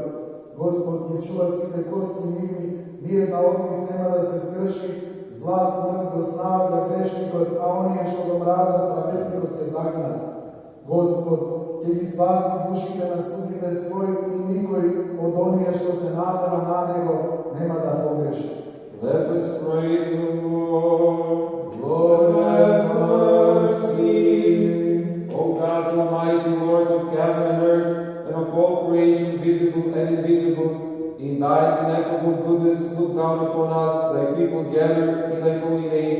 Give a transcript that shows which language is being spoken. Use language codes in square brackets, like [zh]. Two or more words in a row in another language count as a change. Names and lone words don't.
[mk] Господ ги чува сите кости нивни, ниједна од нив нема да се скрши, зла смрт го снаваат грешникот, а оние што го мразат праведникот ќе загинат. Господ ќе ги спаси душите на слугите своји и никој од оние што се надева на Него нема да погреши. [en] Let us pray to the Lord. Lord, have mercy. O God, Almighty Lord of heaven and earth, and of all creation, visible and invisible, in Thy ineffable goodness, look down upon us, Thy people gathered in Thy holy name.